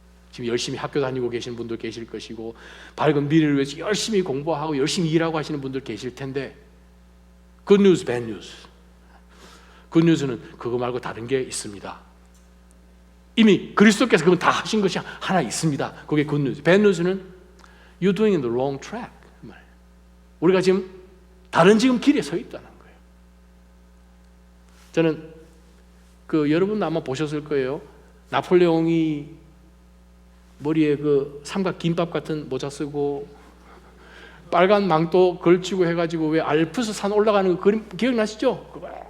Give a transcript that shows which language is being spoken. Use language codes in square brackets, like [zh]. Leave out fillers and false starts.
[ko] 지금 열심히 학교 다니고 계시는 분들 계실 것이고 밝은 미래를 위해서 열심히 공부하고 열심히 일하고 하시는 분들 계실 텐데 [en] good news, bad news. good news [ko] 는 그거 말고 다른 게 있습니다. 이미 그리스도께서 그건 다 하신 것이 하나 있습니다. 그게 [en] good news. bad news는 you're doing in the wrong track. [ko] 우리가 지금 다른 지금 길에 서 있다는 거예요. 저는 여러분도 아마 보셨을 거예요. 나폴레옹이 머리에 삼각 김밥 같은 모자 쓰고 빨간 망토 걸치고 해가지고 왜 알프스 산 올라가는 거 그림 기억나시죠?